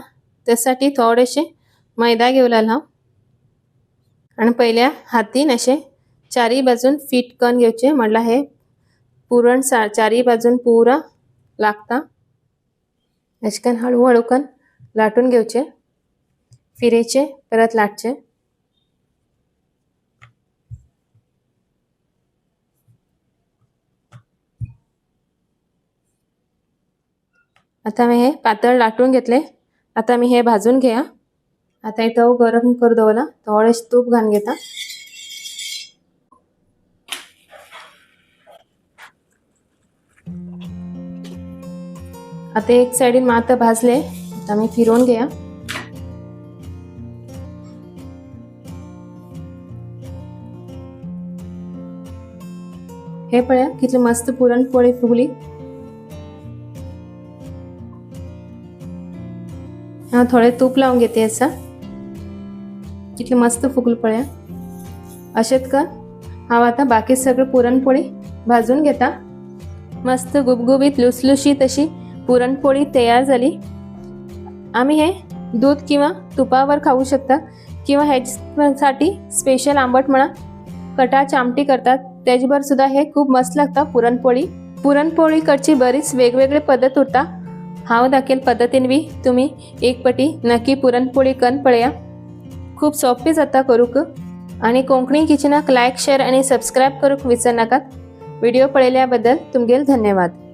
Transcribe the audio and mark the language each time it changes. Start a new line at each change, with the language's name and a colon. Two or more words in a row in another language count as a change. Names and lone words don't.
Konkani: त्यासाठी थोडेशे मैदा घेवला हांव आणि पहिल्या हातीन असे चारी बाजून फिट करून घेवचे, म्हणल्यार हे पुरण चारी बाजून पुरा लागता। अशें करून हळू हळू करून लाटून घेवचे, फिरेचे, परत लाटचे।
Marathi: आता मी हे पातळ लाटून घेतले। आता मी हे भाजून घ्या।
Konkani: आता हे तव गरम करू दवरला, थोडेशें तूप घालून घेता। आता एक साइडीन मात भाजले, आता मी फिरवून घ्या। हे पळया कितली मस्त पुरणपोळी फुगली। हांव थोडे तूप लावून घेते असा, कितले मस्त फुगल पळया। अशेंच कर हांव आता बाकी सगळे पुरणपोळी भाजून घेता।
Marathi: मस्त गुबगुबीत लुसलुशीत अशी पुरणपोळी तयार झाली। आम्ही हे दूध किंवा तुपावर खाऊ शकता, किंवा ह्यासाठी स्पेशल आंबट म्हणा कटाची आमटी करतात, त्याच्यावर सुद्धा हे खूप मस्त लागतं पुरणपोळी।
Konkani: पुरणपोळी करची बरीच वेगवेगळे पद्धत उरता। हांव दाखयले पद्धतीन बी तुम्ही एक पटी नक्की पुरणपोळी करून पळया, खूप सोपी जाता करूक। आणि कोंकणी किचनाक
English: like, share
Konkani: आणि सबस्क्राईब करूक विसरू नाकात। व्हिडिओ पळयल्या बद्दल तुमगेल धन्यवाद।